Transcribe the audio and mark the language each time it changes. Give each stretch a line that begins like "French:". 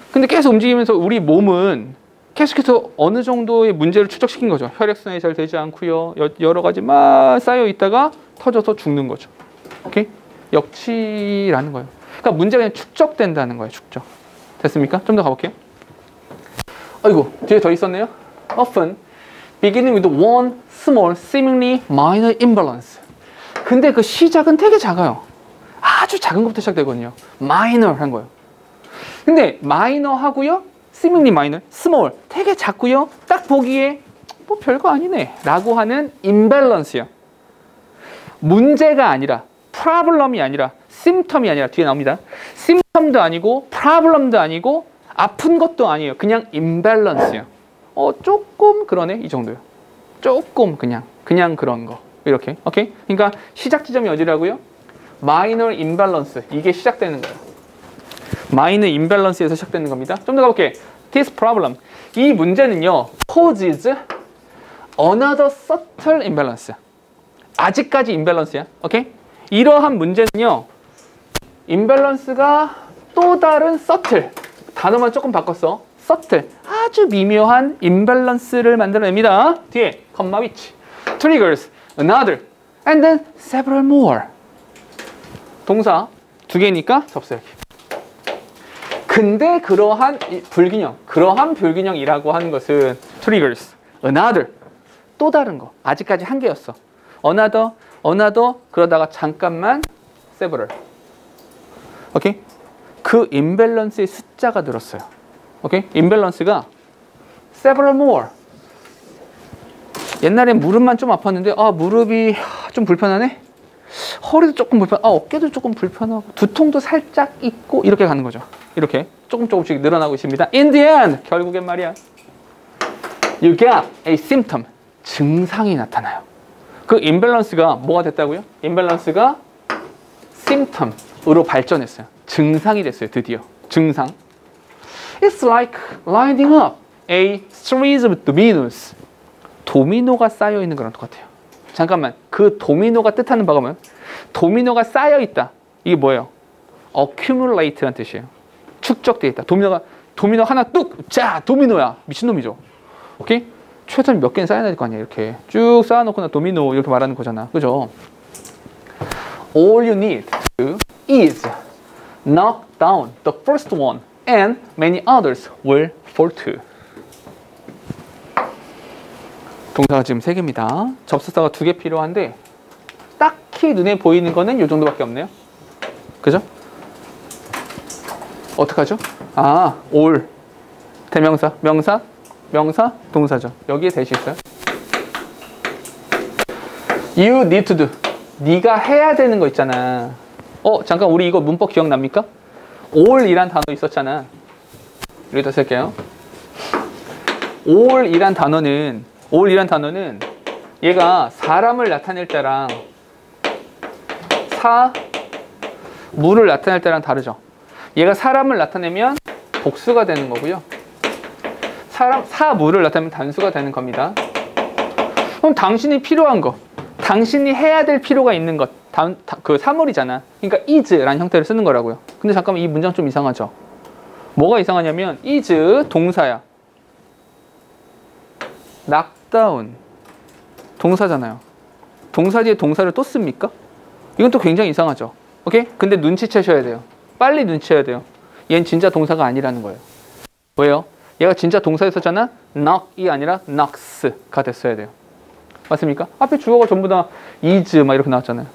Korean: 근데 계속 움직이면서 우리 몸은 계속해서 어느 정도의 문제를 추적시킨 거죠. 혈액순환이 잘 되지 않고요, 여러 가지 막 쌓여 있다가 터져서 죽는 거죠. 오케이? 역치라는 거예요. 그러니까 문제가 그냥 축적된다는 거예요. 축적. 됐습니까? 좀 더 가볼게요. 아이고, 뒤에 더 있었네요.
English: Often beginning with one small, seemingly minor imbalance.
Korean: 근데 그 시작은 되게 작아요. 아주 작은 것부터 시작되거든요. minor한 거예요. 근데 minor하고요,
English: seemingly minor, small,
Korean: 되게 작고요, 딱 보기에 뭐 별거 아니네 라고 하는 imbalance요. 문제가 아니라, problem이 아니라, symptom이 아니라, 뒤에 나옵니다. symptom도 아니고, problem도 아니고, 아픈 것도 아니에요. 그냥 imbalance요. 조금 그러네, 이 정도요. 조금 그냥 그런 거. 이렇게. 오케이? 그러니까 시작 지점이 어디라고요? minor imbalance. 이게 시작되는 거예요. minor imbalance에서 시작되는 겁니다. 좀 더 가볼게.
English: This problem.
Korean: 이 문제는요,
English: causes another subtle imbalance.
Korean: 아직까지 imbalance야. 오케이? 이러한 문제는요, imbalance가 또 다른 subtle. 단어만 조금 바꿨어. subtle. 아주 미묘한 imbalance를 만들어냅니다. 뒤에,
English: comma which triggers another and then several more.
Korean: 동사 두 개니까 접속해. 근데 그러한 불균형이라고 하는 것은
English: triggers, another,
Korean: 또 다른 거. 아직까지 한 개였어. another, 그러다가 잠깐만 several. 오케이? 그 imbalance의 숫자가 늘었어요. 오케이? imbalance가
English: several more.
Korean: 옛날엔 무릎만 좀 아팠는데, 무릎이 좀 불편하네? 허리도 조금 어깨도 조금 불편하고, 두통도 살짝 있고, 이렇게 가는 거죠. 이렇게 조금씩 늘어나고 있습니다.
English: In the end,
Korean: 결국엔 말이야,
English: you get a symptom.
Korean: 증상이 나타나요. 그 imbalance가 뭐가 됐다고요? imbalance가 symptom으로 발전했어요. 증상이 됐어요. 드디어. 증상.
English: It's like lining up a series of dominoes.
Korean: 도미노가 쌓여있는 거랑 똑같아요. 잠깐만, 그 도미노가 뜻하는 바가 뭐예요? 도미노가 쌓여있다. 이게 뭐예요? accumulate란 뜻이에요. 축적돼 있다. 도미노 하나 뚝! 자! 도미노야. 미친놈이죠. 오케이? 최소한 몇 개는 쌓아야 될 거 아니야. 이렇게 쭉 쌓아놓고 나 도미노 이렇게 말하는 거잖아. 그죠?
English: All you need to is knock down the first one and many others will fall too.
Korean: 동사가 지금 3개입니다. 접속사가 2개 필요한데 딱히 눈에 보이는 거는 이 정도밖에 없네요. 그죠? 어떡하죠? 아, all 대명사, 명사, 동사죠. 여기에 대시 있어요.
English: You need to do.
Korean: 네가 해야 되는 거 있잖아. 잠깐 우리 이거 문법 기억납니까? all이란 단어 있었잖아. 여기다 쓸게요. all이란 단어는 얘가 사람을 나타낼 때랑 무를 나타낼 때랑 다르죠. 얘가 사람을 나타내면 복수가 되는 거고요. 무를 나타내면 단수가 되는 겁니다. 그럼 당신이 필요한 거, 당신이 해야 될 필요가 있는 것, 그 사물이잖아. 그러니까 is라는 형태를 쓰는 거라고요. 근데 잠깐만 이 문장 좀 이상하죠? 뭐가 이상하냐면 is 동사야. knock down 동사잖아요. 동사 뒤에 동사를 또 씁니까? 이건 또 굉장히 이상하죠. 오케이? 근데 눈치채셔야 돼요. 빨리 눈치채야 돼요. 얘는 진짜 동사가 아니라는 거예요. 왜요? 얘가 진짜 동사였었잖아. knock이 아니라 knocks가 됐어야 돼요. 맞습니까? 앞에 주어가 전부 다 is 막 이렇게 나왔잖아요.